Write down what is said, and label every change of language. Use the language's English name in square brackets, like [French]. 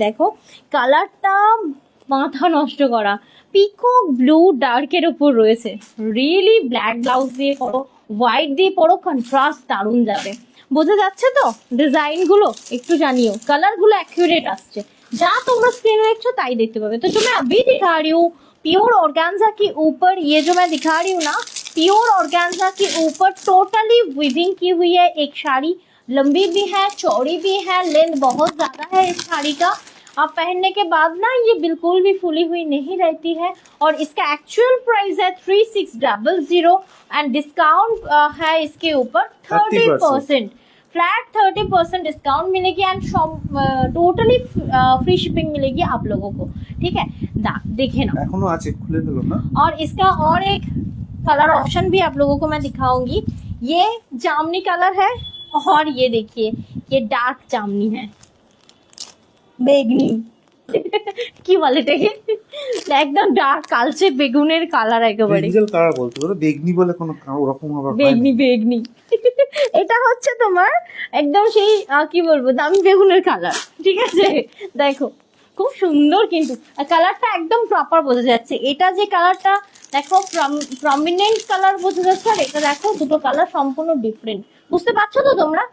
[Bangla] দেখো কালারটা মাথা নষ্ট করা, পিকক ব্লু ডার্কের উপর রয়েছে। রিয়েলি ব্ল্যাক ব্লাউজ দিয়ে পরো, হোয়াইট দিয়ে পরো, কন্ট্রাস্ট দারুণ যাবে। বোঝা যাচ্ছে তো ডিজাইন গুলো? একটু জানিও। কালার গুলো অ্যাকুরেট আসছে, যা তোমরা स्क्रीन देखছো ताई देखते पावे। [Hindi] तो जो मैं अभी दिखा रही हूँ प्योर ऑर्गेन्जा के ऊपर, ये जो मैं दिखा रही हूँ ना प्योर ऑर्गेन्जा के ऊपर टोटली विविंग की हुई है एक साड़ी। लंबी भी है, चौड़ी भी है, लेंथ बहुत ज्यादा है इस साड़ी का। अब पहनने के बाद ना ये बिल्कुल भी फुली हुई नहीं रहती है। और इसका एक्चुअल प्राइस है 3600 एंड डिस्काउंट है इसके ऊपर 30%। फ्लैट 30% डिस्काउंट मिलेगी एंड टोटली फ्री शिपिंग मिलेगी आप लोगों को, ठीक है। देखे ना, [Bangla] এখনো আছে, খুলে দিল না। [Hindi] और इसका और एक कलर ऑप्शन भी आप लोगों को मैं दिखाऊंगी। ये जामनी कलर है, और ये देखिए ये डार्क जामनी है, [Bangla] বেগনি কি বলে এটাকে, একদম ডার্ক কালচে বেগুনের কালার একেবারে। ব্রিঞ্জাল কালার বলতে পারো, বেগনি বলে কোনো ওরকম আবার হয় না। বেগনি বেগনি এটা হচ্ছে তোমার একদম সেই কি বলবো দামি বেগুনের কালার, ঠিক আছে। দেখো খুব সুন্দর, কিন্তু কালারটা একদম প্রপার বোঝা যাচ্ছে। এটা যে কালারটা দেখো প্রমিনেন্ট কালার বোঝা যাচ্ছে, আর এটা দেখো দুটো কালার সম্পূর্ণ ডিফারেন্ট। বুঝতে পারছো তো তোমরা?